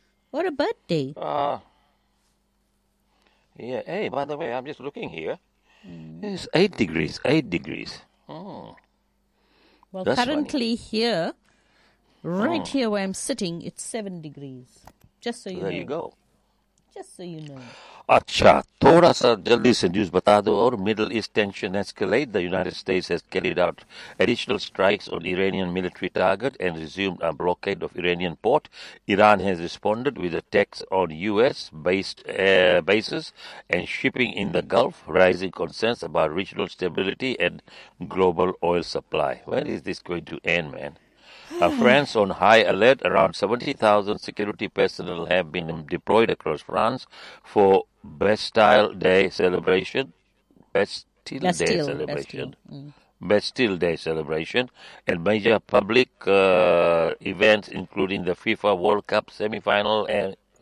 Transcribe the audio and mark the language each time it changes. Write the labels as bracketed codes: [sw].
[en] What a birthday. Yeah, hey, by the way, I'm just looking here. Mm. It's 8 degrees, 8 degrees. Well, that's currently funny. Here, right here where I'm sitting, it's 7 degrees. Just so you there know. There you go. Just so you know. [hi] अच्छा थोड़ा सा जल्दी से news बता दो और [en] Middle East tension escalate the United States has carried out additional strikes on Iranian military target and resumed a blockade of Iranian port Iran has responded with attacks on US based bases and shipping in the Gulf rising concerns about regional stability and global oil supply when is this going to end man France on high alert. Around 70,000 security personnel have been deployed across France for Bastille Day celebration. Bastille Day celebration. And major public events, including the FIFA World Cup semi-final.